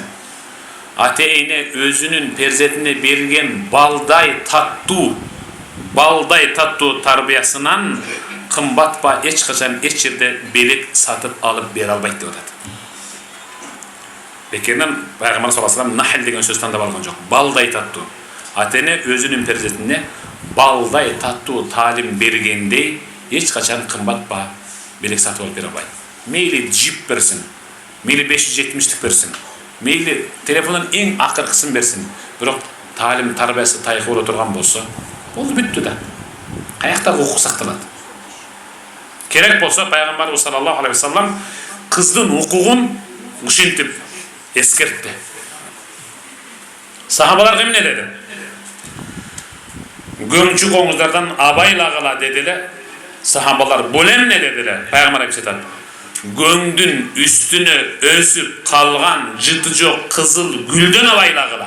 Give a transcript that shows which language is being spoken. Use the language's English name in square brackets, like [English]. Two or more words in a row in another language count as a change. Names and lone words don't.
[Kyrgyz] Ата-эне өзүнүн перзентине берген балдай таттуу тарбиясынан кымбат ба эч качан эч жерде белек сатып алып бере албайт деп атат. Бекерден Пайгамбар [Arabic] صلى الله عليه وسلم [Kyrgyz] нахл деген сөз тандап алган жок. Балдай таттуу. Ата-эне өзүнүн перзентине балдай таттуу таалим бергендей эч качан кымбат ба белек сатып алып бере албайт. Мейли джип берсин, мейли 570-лик берсин, мейли телефондун эң акыркысын берсин, бирок таалим тарбиясы тайгы боло турган болсо, болду бүттү да. Каякта укук сакталат. Керек болсо Пайгамбарыбыз [Arabic] صلى الله عليه وسلم [Kyrgyz] кыздын укугун ушинтип ескертти. Сахабалар эмне деди? Көңчү коңуздардан абайлагыла дедиле. Сахабалар бул эмне дедиле? Пайгамбар айтат: Көңдүн үстүнө өсүп калган жыты жок кызыл гүлдөн абайлагыла.